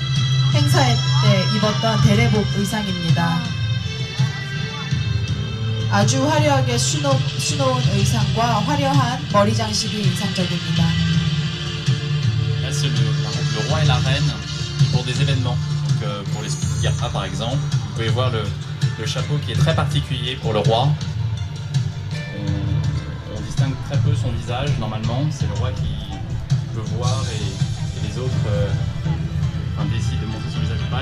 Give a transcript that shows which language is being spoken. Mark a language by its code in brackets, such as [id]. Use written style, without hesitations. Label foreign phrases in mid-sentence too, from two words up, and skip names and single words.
[ko] 행사에 때 입었던 대례복 의상입니다. 아주 화려하게 수놓은 의상과 화려한 머리 장식이 인상적입니다. [fr] Là, c'est le roi et la reine pour des événements. Donc, pour les Stuttgart par exemple, vous pouvez voir le chapeau qui est très particulier pour le roi. On distingue très peu son visage normalement. C'est le roi qui peut voir et les autres décident de montrer son visage ou pas.